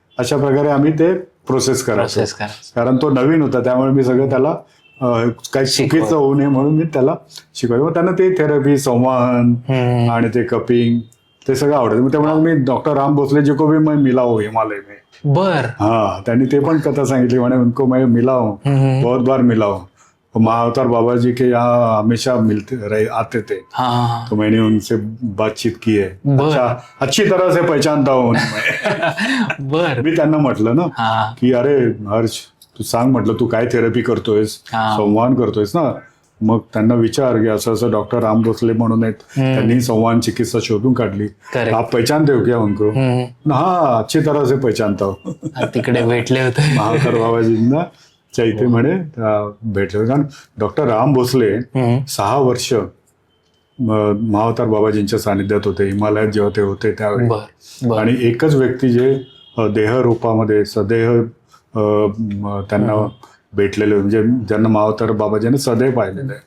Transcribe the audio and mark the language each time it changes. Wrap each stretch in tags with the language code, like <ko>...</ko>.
<mr>अशा प्रकारे आम्ही ते प्रोसेस करायचो. कारण तो नवीन होता, त्यामुळे मी सगळं त्याला काही चुकीचं होऊ नये म्हणून मी त्याला शिकवायचो. मग त्यांना ते थेरपी, संवाहन आणि ते कपिंग ते सगळं आवडायचं. मग त्यामुळे मी</mr> <hi>डॉक्टर राम भोसले जी को भी मैं मिला हूँ हिमालय में.</hi> <mr>त्यांनी ते पण कथा सांगितली, म्हणे</mr> <hi>उनको मैं मिला हूँ, बहुत बार मिला हूँ. महाअवतार बाबा जी के यहाँ हमेशा आते थे. तो मैंने उनसे बातचीत की है. अच्छी तरह से पहचानता हूँ मैं.</hi> <mr>मी त्यांना म्हटलं ना की अरे हर्ष, तू सांग, म्हटलं तू काय थेरपी करतोयस, संवाहन करतोयस ना. मग त्यांना विचार की असं असं डॉक्टर राम भोसले म्हणून आहेत, त्यांनी संवाहन चिकित्सा शोधून काढली.</mr> <hi>आप पहचानते हो क्या उनको. हा, अच्छी तरह से पहचानता हूँ.</hi> <mr>तिकडे भेटले होते महाअवतार बाबाजींना इथे म्हणे भेटले. कारण डॉक्टर राम भोसले 6 वर्ष महाअवतार बाबाजींच्या सानिध्यात होते हिमालयात जेव्हा ते होते त्यावेळी. आणि एकच व्यक्ती जे देह रूपामध्ये सदेह त्यांना भेटलेले, म्हणजे ज्यांना महाअवतार बाबाजींनी सदैव पाहिलेलं आहे,</mr>